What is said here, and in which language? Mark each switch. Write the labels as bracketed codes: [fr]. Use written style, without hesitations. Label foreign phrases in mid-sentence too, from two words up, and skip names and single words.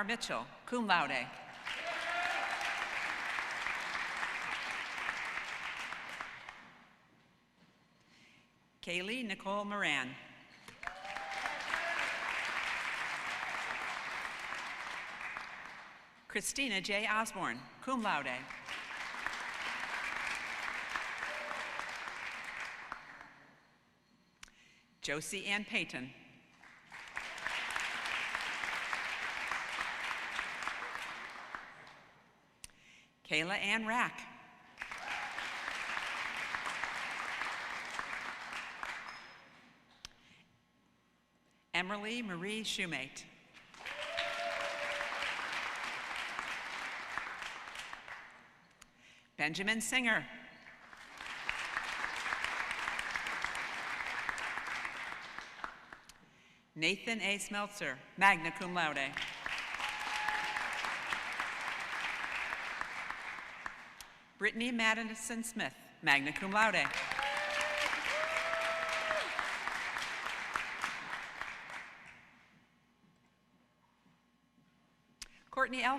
[en] Mitchell, [la] cum laude. [en] Kaylee Nicole Moran. Christina J. Osborne, [la] cum laude. [en] Josie Ann Payton. Kayla Ann Rack. Emily Marie Shoemate. Benjamin Singer. Nathan A. Smeltzer, [la] magna cum laude. [en] Brittany Madison Smith, [la] magna cum laude. [en] Courtney L.